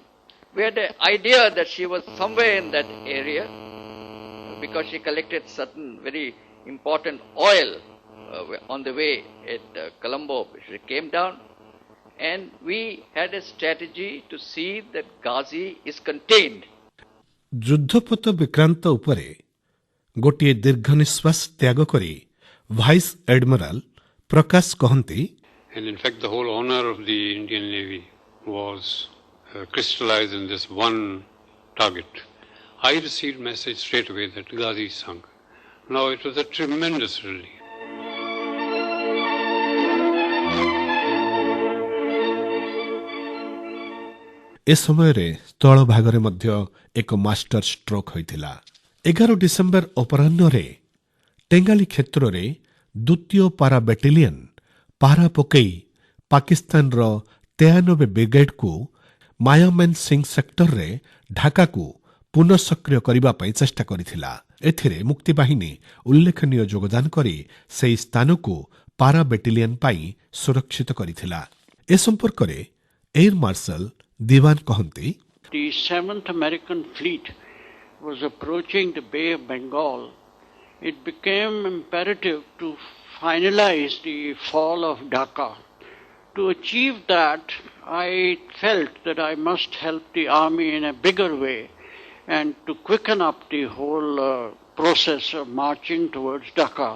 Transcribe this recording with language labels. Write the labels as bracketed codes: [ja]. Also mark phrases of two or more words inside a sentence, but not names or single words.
[en] We had an idea that she was somewhere in that area because she collected certain very important oil on the way at Colombo. She came down and we had a strategy to see that Ghazi is contained. [or] ଯୁଦ୍ଧପଥ ବିକ୍ରାନ୍ତ ଉପରେ ଗୋଟିଏ ଦୀର୍ଘ ନିଶ୍ୱାସ ତ୍ୟାଗ କରି [en] Vice Admiral [or] ପ୍ରକାଶ କହନ୍ତି, [en] And in fact, the whole honor of the Indian Navy was crystallized in this one target. I received message straight away that Ghazi sunk. Now it was a tremendous relief. [or] ଏ ସମୟରେ ସ୍ଥଳ ଭାଗରେ ମଧ୍ୟ ଏକ [en] master stroke [or] ହୋଇଥିଲା। 11 ଡିସେମ୍ବର ଅପରାହ୍ନରେ ଟେଙ୍ଗାଲି କ୍ଷେତ୍ରରେ ଦ୍ୱିତୀୟ [en] para battalion [or] ପାରା ପକାଇ ପାକିସ୍ତାନର 93 ବ୍ରିଗେଡ୍କୁ ମାୟାମେନ୍ ସିଂ ସେକ୍ଟରରେ ଢାକାକୁ ପୁନଃ ସକ୍ରିୟ କରିବା ପାଇଁ ଚେଷ୍ଟା କରିଥିଲା। ଏଥିରେ ମୁକ୍ତିବାହିନୀ ଉଲ୍ଲେଖନୀୟ ଯୋଗଦାନ କରି ସେହି ସ୍ଥାନକୁ [en] para battalion [or] ପାଇଁ ସୁରକ୍ଷିତ କରିଥିଲା। ଏ ସମ୍ପର୍କରେ [en] Air Marshal [or] ଦିୱାନ କହନ୍ତି, [en] The 7th American Fleet was approaching the Bay of Bengal. It became imperative to finalize the fall of Dhaka. To achieve that, I felt that I must help the army in a bigger way, and to quicken up the whole process of marching towards Dhaka.